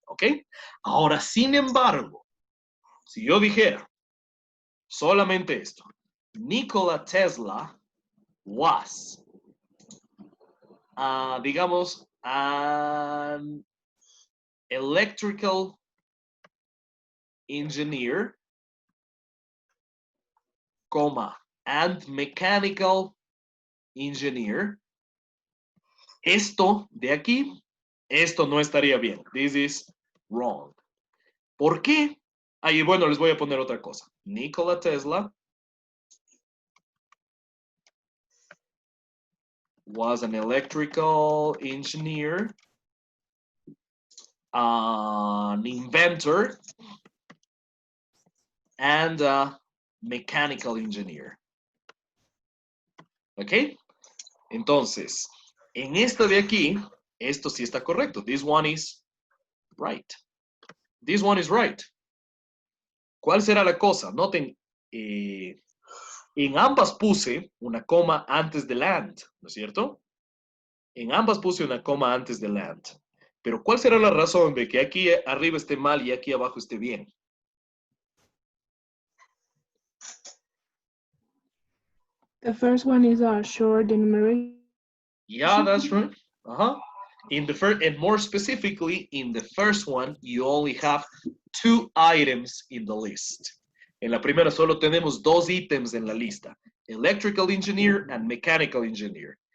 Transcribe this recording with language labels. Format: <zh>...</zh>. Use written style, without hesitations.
<es>¿Ok? Ahora, sin embargo, si yo dijera solamente esto,</es> <en>Nikola Tesla was,</en> <es>digamos,</es> <en>an electrical engineer,</en> <es>coma,</es> <en>and mechanical engineer.</en> <es>Esto de aquí, esto no estaría bien.</es> <en>This is wrong.</en> <es>¿Por qué? Ahí, bueno, les voy a poner otra cosa.</es> <en>Nikola Tesla was an electrical engineer, an inventor, and a mechanical engineer.</en> <es>¿Ok? Entonces, en esta de aquí, esto sí está correcto.</es> <en>This one is right.</en> <es>This one is right. ¿Cuál será la cosa? Noten, en ambas puse una coma antes del and, ¿no es cierto? En ambas puse una coma antes del and. Pero ¿cuál será la razón de que aquí arriba esté mal y aquí abajo esté bien?</es> <en>The first one is a short enumeration. Yeah, that's right. Uh-huh. In the first, and more specifically, in the first one, you only have 2 items in the list.</en> <es>En la primera solo tenemos 2 ítems en la lista.</es> <en>Electrical engineer and mechanical engineer.</en>